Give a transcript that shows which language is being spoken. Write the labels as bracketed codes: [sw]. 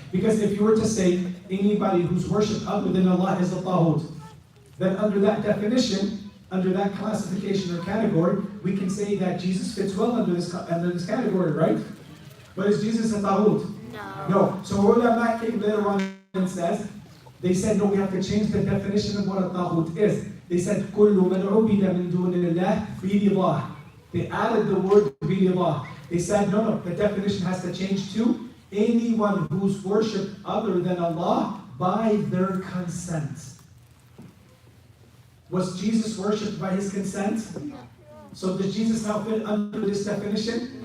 [en] Because if you were to say anybody who's worshipped other than Allah is a taghut, then under that definition, under that classification or category, we can say that Jesus fits well under this category, right? But is Jesus a taghut? No. No. So ulama came later on and they said, no, we have to change the definition of what a taghut is. They said, [ar] كُلُّ مَنْ عُبِدَ مِن دُونِ اللَّهِ بِرِضَاهِ. [en] They added the word بِرِضَاهِ. They said, no, the definition has to change to anyone who's worshipped other than Allah by their consent. Was Jesus worshipped by his consent? No. So does Jesus now fit under this definition?